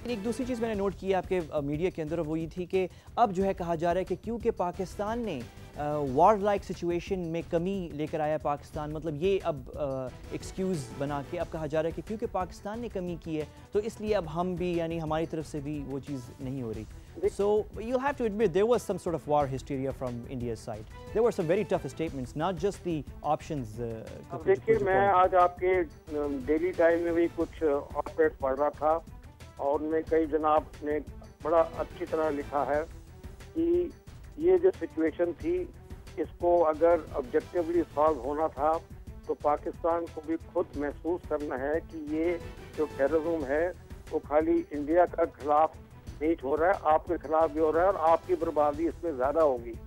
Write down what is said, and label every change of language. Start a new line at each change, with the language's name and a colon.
Hindi: एक दूसरी चीज़ मैंने नोट की आपके मीडिया के अंदर, वो ये थी कि अब जो है कहा जा रहा है कि क्योंकि पाकिस्तान ने वार लाइक सिचुएशन में कमी लेकर आया पाकिस्तान, मतलब ये अब एक्सक्यूज़ बना के अब कहा जा रहा है कि क्योंकि पाकिस्तान ने कमी की है तो इसलिए अब हम भी, यानी हमारी तरफ से भी वो चीज़ नहीं हो रही।
English: So you'll have to admit there was some sort of war hysteria from India's side. There were some very tough statements, not just the options.
Hindi: देखिए, मैं आज आपके डेली टाइम में भी कुछ ऑपरेट पढ़ रहा था और उनमें कई जनाब ने बड़ा अच्छी तरह लिखा है कि ये जो सिचुएशन थी इसको अगर ऑब्जेक्टिवली सॉल्व होना था तो पाकिस्तान को भी खुद महसूस करना है कि ये जो टेररिज्म है वो खाली इंडिया का खिलाफ नहीं हो रहा है, आपके खिलाफ भी हो रहा है और आपकी बर्बादी इसमें ज़्यादा होगी।